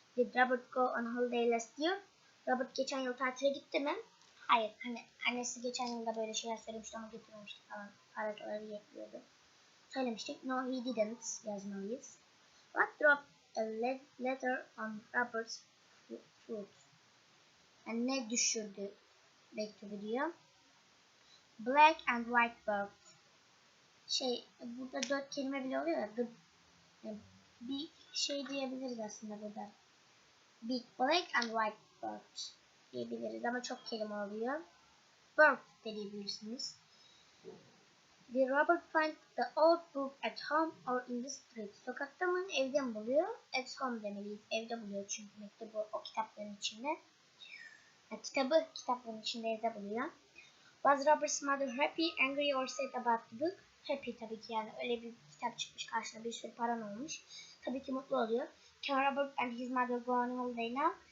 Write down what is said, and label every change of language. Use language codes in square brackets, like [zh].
[en] Did Robert go on holiday last year? [tr] Robert geçen yıl tatile gitti mi? Hayır. Hani annesi geçen yılda böyle şeyler söylemişti ama getirmemişti falan. Haritaları yetmiyordu. Söylemiştik. [en] No he didn't [tr] yazmalıyız. [en] What dropped a letter on Robert's foot? [tr] Yani ne düşürdü mektubu diyor. [en] Black and white bird. [tr] Burada 4 kelime bile oluyor ya. Big diyebiliriz aslında burada. [en] Big, black and white bird [tr] diyebiliriz ama çok kelime oluyor. birth de diyebilirsiniz. [en] Did Robert find the old book at home or in the street? [tr] Sokakta mı, evde mi buluyor? [en] At home [tr] demeliyiz. Evde buluyor çünkü mektubu o kitapların içinde. Kitabı kitapların içinde, evde buluyor. [en] Was Robert's mother happy, angry or sad about the book? [tr] Happy tabii ki, yani öyle bir kitap çıkmış karşına, bir sürü paran olmuş. Tabii ki mutlu oluyor. [en] Can Robert and his mother go on holiday now?